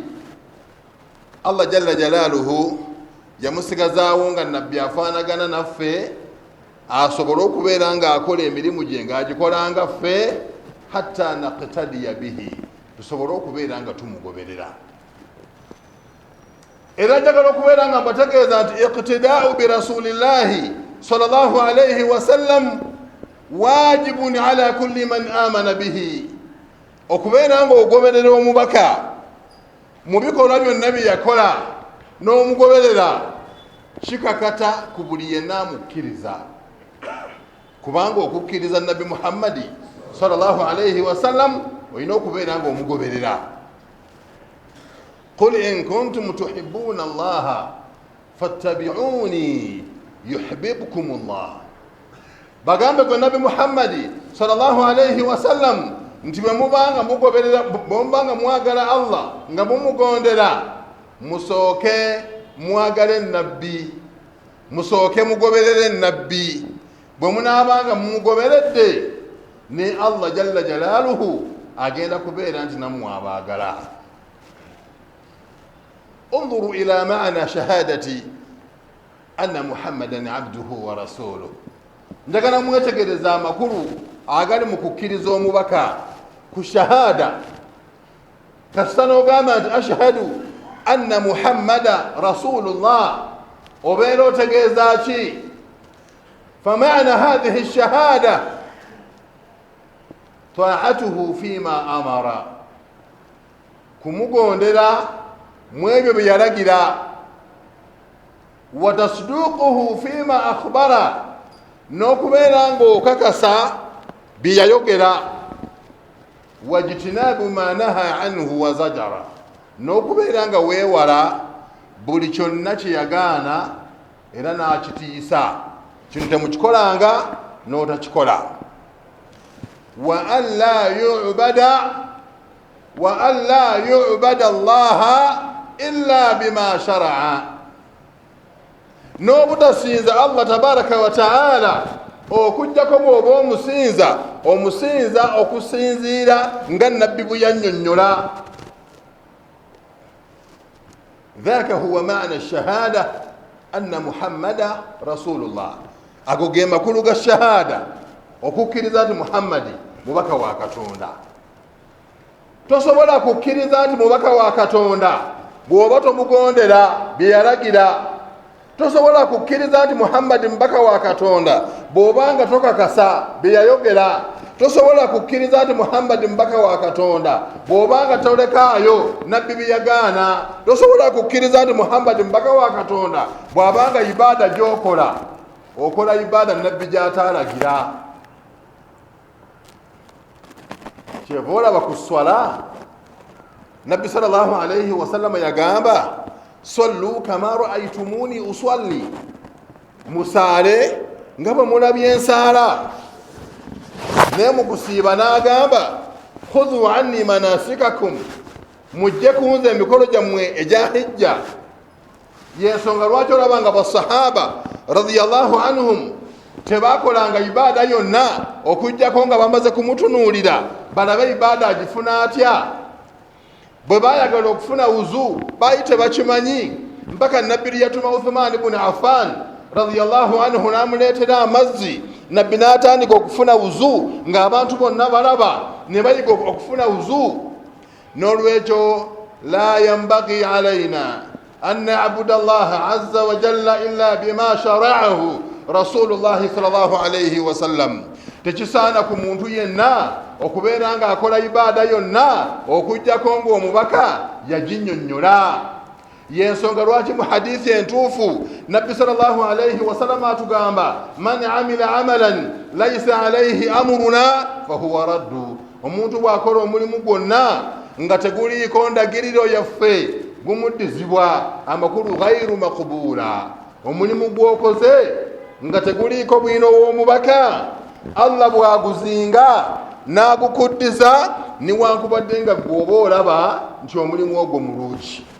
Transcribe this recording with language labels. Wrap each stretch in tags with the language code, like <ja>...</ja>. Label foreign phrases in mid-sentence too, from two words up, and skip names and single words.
<ar>الله جل جلاله</ar> <lg>yamusigazaawo nga nabbi afaanagana naffe, asobole okubeera nga akola emirimu gye ng'agikolanga ffe</lg> <ar>حتى نقتدي به,</ar> <lg>tusobole okubeera nga tumugoberera.</lg> <ar>Era njagala okubeera nga mbategeeza nti اقتداء برسول الله صلى الله عليه وسلم واجب على كل من آمن به,</ar> <lg>okubeera nga ogoberera omubaka mu bikolwa byonna bye yakola n'omugoberera kikakata ku buli yenna amukkiriza, kubanga okukkiriza nabbi Muhammadi</lg> <ar>صلى الله عليه وسلم</ar> <lg>olina okubeera nga omugoberera.</lg> <ar>قل إن كنتم تحبون الله فاتبعوني يحببكم الله,</ar> <lg>bagambe gwe nabbi Muhammadi</lg> <ar>صلى الله عليه وسلم</ar> <lg>nti bwe mubanga mugoberera, bwe mubanga mwagala Allah nga mumugondera, musooke mwagale nabbi, musooke mugoberere nabbi. Bwe munaabanga mumugoberedde ne</lg> <ar>الله جل جلاله</ar> <lg>agenda kubeera nti nammwe abaagala.</lg> <ar>انظر إلى معنى شهادة أن محمدا عبده ورسوله,</ar> <lg>njagala mwetegereza amakulu agali mu kukkiriza omubaka ku shahada. Kasita n'ogamba nti</lg> <ar>أشهد أن محمدا رسول الله,</ar> <lg>obeera otegeeza ki?</lg> <ar>فمعنى هذه الشهادة طاعته فيما أمر،</ar> <lg>kumugondera mu ebyo bye yalagira,</lg> <ar>وتصديقه فيما أخبر,</ar> <lg>n'okubeera ng'okakasa bye yayogera,</lg> <ar>واجتناب ما نهى عنه وزجر,</ar> <lg>n'okubeera nga weewala buli kyonna kye yagaana era n'akitiisa, kino temukikolanga n'otakikola.</lg> <ar>وأن لا يعبد الله إلا بما شرع,</ar> <lg>n'obutasinza Allah</lg> <ar>تبارك وتعالى</ar> <lg>okujjako bw'oba omusinza okusinziira nga nabbi bwe yannyonnyola.</lg> <ar>ذاك هو معنى الشهادة أن محمدا رسول الله,</ar> <lg>ago ge makulu ga shahada, okukkiriza nti Muhammadi mubaka wa Katonda. Tosobola kukkiriza nti mubaka wa Katonda bw'oba tomugondera bye yalagira. Tosobola kukkiriza nti Muhammadi mubaka wa Katonda bw'oba nga tokakasa bye yayogera. Tosobola kukkiriza nti Muhammadi mubaka wa Katonda bw'oba nga tolekaayo nabbi bye yagaana. Tosobola kukkiriza nti Muhammadi mubaka wa Katonda bw'aba nga ibaada gy'okola okola ibaada nabbi gy'ataalagira. kyeva olaba ku swala nabbi</lg> <ar>صلى الله عليه وسلم</ar> <lg>yagamba</lg> <ar>صلوا كما رأيتموني أصلي,</ar> <lg>musaale nga bwe mulabye ensaala. naye mu kusiiba n'agamba</lg> <ar>خذوا عني مناسككم,</ar> <lg>mujje kunze emikolo gyammwe egya hijja. yensonga lwaki olaba nga basahaba</lg> <ar>رضي الله عنهم</ar> <lg>tebakolanga ibaada yonna okujjako nga bamaze kumutunuulira balabe ibaada agifuna atya. bwe bayagala okufuna wuzu baali tebakimanyi, mpaka nabbi yatuma Uthman ibn Affan</lg> <ar>رضي الله عنه</ar> <lg>n'amuleetera amazzi. nabbi n'atandika okufuna wuzu ng'abantu bonna balaba ne bayiga okufuna wuzu.</lg> <ar>n'olwekyo لا ينبغي علينا أن نعبد الله عز وجل إلا بما شرعه رسول الله صلى الله عليه وسلم.</ar> <lg>tekisaana ku muntu yenna okubeera nga akola ibaada yonna okujjako ng'omubaka yaginnyonnyola.</lg> <ar>yensonga lwaki mu hadiisi entuufu nabbi صلى الله عليه وسلم atugamba من عمل عملا ليس عليه أمرنا فهو رد,</ar> <lg>omuntu bw'akola omulimu gwonna nga teguliiko ndagiriro yaffe gumuddizibwa, amakulu</lg> <ar>غير مقبول.</ar> <lg>omulimu gw'okoze nga teguliiko bwino w'omubaka Allah bw'aguzinga n'agukuddiza niwankubadde nga gw'oba olaba nti omulimu ogwo mulungi.</lg>